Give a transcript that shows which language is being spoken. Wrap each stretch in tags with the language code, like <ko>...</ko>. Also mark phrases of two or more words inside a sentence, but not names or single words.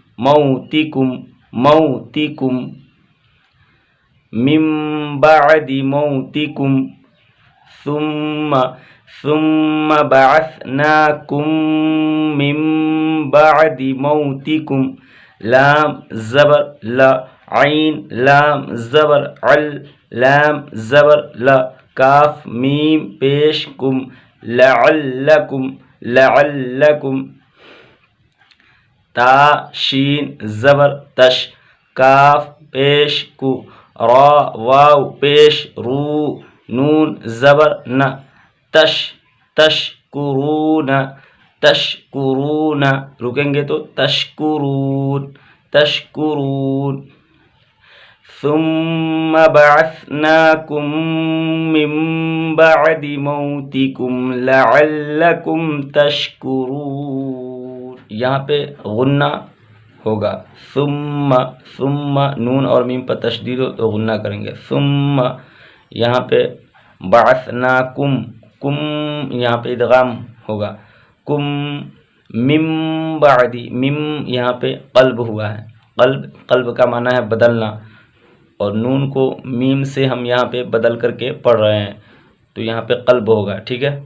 <ar>موتکم من بعد موتکم ثم بعثناکم من بعد موتکم</ar> <ur>لام زبر لا عین لام زبر عل لام زبر لا کاف میم پیش کم لعلکم تا شین زبر تش کاف پیش کو را واو پیش رو نون زبر نہ</ur> <ar>تشکرون</ar> <ur>رکیں گے تو</ur> <ar>تشکرون ثم بعثناکم من بعد موتکم لعلکم تشکرون.</ar> <ur>یہاں پہ غنہ ہوگا ثم نون اور میم پر تشدید ہو تو غنہ کریں گے ثم. یہاں پہ بعثناکم کم یہاں پہ ادغام ہوگا کم مم بعدی مم یہاں پہ قلب ہوا ہے قلب کا معنی ہے بدلنا اور نون کو میم سے ہم یہاں پہ بدل کر کے پڑھ رہے ہیں تو یہاں پہ قلب ہوگا ٹھیک ہے.</ur>